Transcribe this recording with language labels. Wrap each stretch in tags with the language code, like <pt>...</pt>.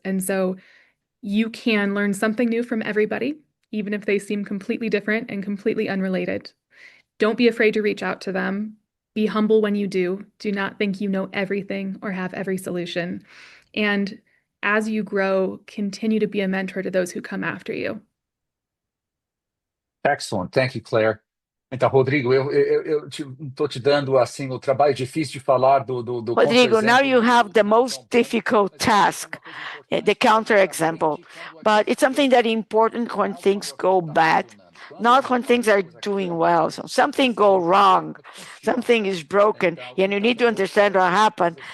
<en>And so you can learn something new from everybody, even if they seem completely different and completely unrelated. Don't be afraid to reach out to them. Be humble when you do. Do not think you know everything or have every solution. And as you grow, continue to be a mentor to those who come after you. Excellent. Thank you, Claire.</en> <pt>Então, Rodrigo, eu estou te dando assim o trabalho difícil de falar do</pt> <en>Rodrigo, now you have the most difficult task, the counterexample. But it's something that is important when things go bad, not when things are doing well. So something go wrong, something is broken, and you need to understand what happened.</en>